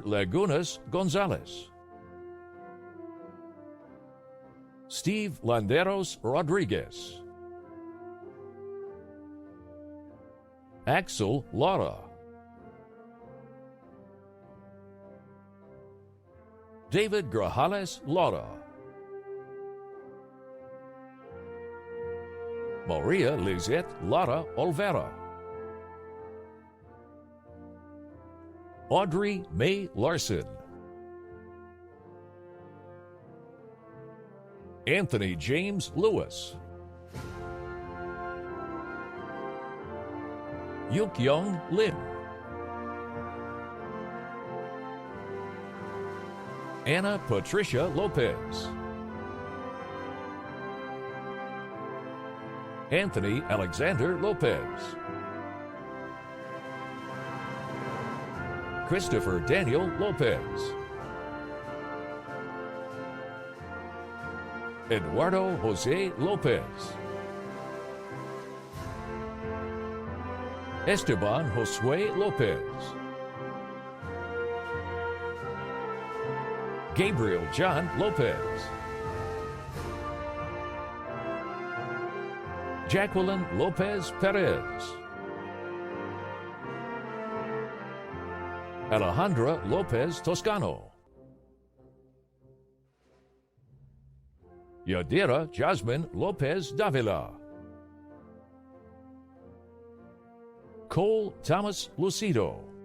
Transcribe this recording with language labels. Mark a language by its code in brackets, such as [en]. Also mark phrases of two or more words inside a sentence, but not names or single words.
[en] Lagunas Gonzalez, Steve Landeros Rodriguez, Axel Lara, David Grajales Lara, Maria Lizette Lara Olvera. Audrey Mae Larson. Anthony James Lewis. Yuk Young Lim. Anna Patricia Lopez. Anthony Alexander Lopez. Christopher Daniel Lopez. Eduardo Jose Lopez. Esteban Josue Lopez. Gabriel John Lopez. Jacqueline Lopez Perez. Alejandra Lopez Toscano. Yadira Jasmine Lopez Davila. Cole Thomas Lucido.